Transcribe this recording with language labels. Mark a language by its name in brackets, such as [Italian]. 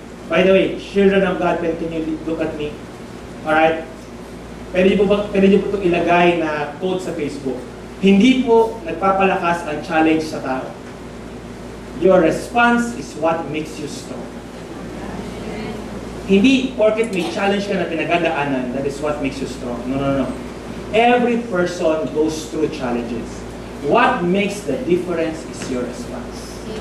[English] By the way, children of God, can you look at me? [Filipino] Alright? Pwede niyo po itong ilagay na quote sa Facebook. Hindi po nagpapalakas ang challenge sa tao. [English] Your response is what makes you strong. [Filipino] Hindi porket may challenge ka na pinagdadaanan, [English] that is what makes you strong. No. Every person goes through challenges. What makes the difference is your response.